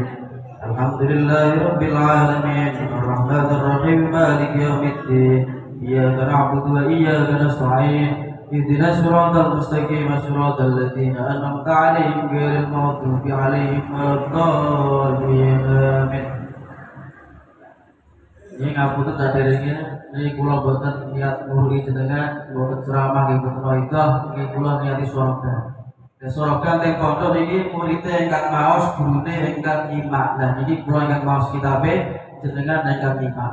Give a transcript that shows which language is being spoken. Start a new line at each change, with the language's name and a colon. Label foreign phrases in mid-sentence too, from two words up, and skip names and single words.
Arabic: الحمد لله رب العالمين. الرحمن الرحيم. مالك يوم الدين. إياك نعبد وإياك نستعين. اهدنا الصراط المستقيم. صراط الذين أنعمت عليهم غير المغضوب عليهم ولا الضالين. Amin.
Javanese: Ini ngapunten saderenge niki kula boten niat ngurui jenengan, boten ceramah nggih boten wadah, niki kula niati sorogan. Lah sorogan teng pondok niki murid ingkang maos, gurune ingkang nyimak. Lah niki kula ingkang maos kitabe jenengan ingkang nyimak.